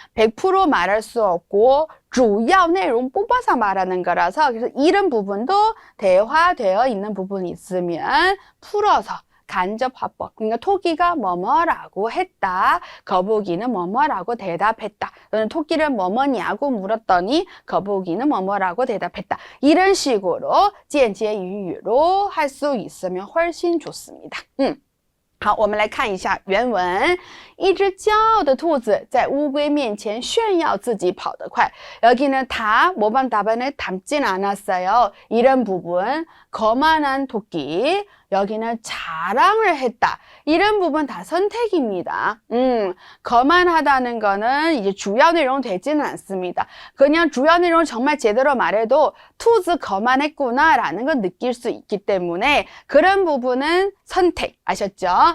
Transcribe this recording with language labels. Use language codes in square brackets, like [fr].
[ko] 100% 말할 수 없고 [zh] 主要内容 [ko] 뽑아서 말하는 거라서 그래서 이런 부분도 대화되어 있는 부분이 있으면 풀어서 간접 화법, 그러니까 토끼가 뭐뭐라고 했다, 거북이는 뭐뭐라고 대답했다, 또는 토끼를 뭐뭐냐고 물었더니 거북이는 뭐뭐라고 대답했다. 이런 식으로 [zh] 间接英语 [ko] 로 할 수 있으면 훨씬 좋습니다. [zh] 好，我们来看一下原文。一只骄傲的兔子在乌龟面前炫耀自己跑得快。 [ko] 여기는 다 모방 답안에 담진 않았어요. 이런 부분, 거만한 토끼. 여기는 자랑을 했다. 이런 부분 다 선택입니다. 거만하다는 거는 이제 주요 내용 되지는 않습니다. 그냥 주요 내용 정말 제대로 말해도 투즈 거만했구나 라는 걸 느낄 수 있기 때문에 그런 부분은 선택. 아셨죠?